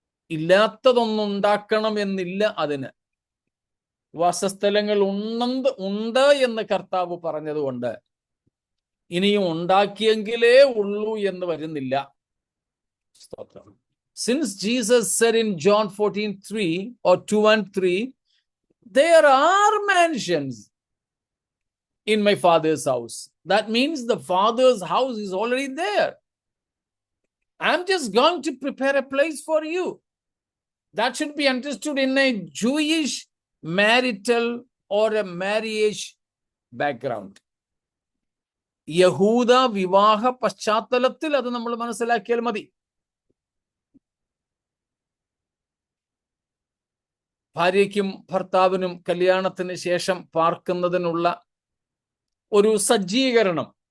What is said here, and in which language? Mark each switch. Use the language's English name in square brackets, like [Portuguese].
[Malayalam] ഇല്ലാത്തതൊന്നുണ്ടാക്കണം എന്നില്ല അതിന്. വാസസ്ഥലങ്ങൾ ഉണ്ട് എന്ന് കർത്താവ് പറഞ്ഞതുകൊണ്ട് ഇനിയും ഉണ്ടാക്കിയെങ്കിലേ ഉള്ളൂ എന്ന് വരുന്നില്ല. [English] Since Jesus said in John 14:3 or 2 and 3, there are mansions in my Father's house. That means the Father's house is already there. I'm just going to prepare a place for you. That should be understood in a Jewish marital or a marriage background. [Malayalam] യഹൂദ വിവാഹ പശ്ചാത്തലത്തിൽ അത് നമ്മൾ മനസ്സിലാക്കിയാൽ മതി. ഭാര്യയ്ക്കും ഭർത്താവിനും കല്യാണത്തിന് ശേഷം പാർക്കുന്നതിനുള്ള ഒരു സജ്ജീകരണം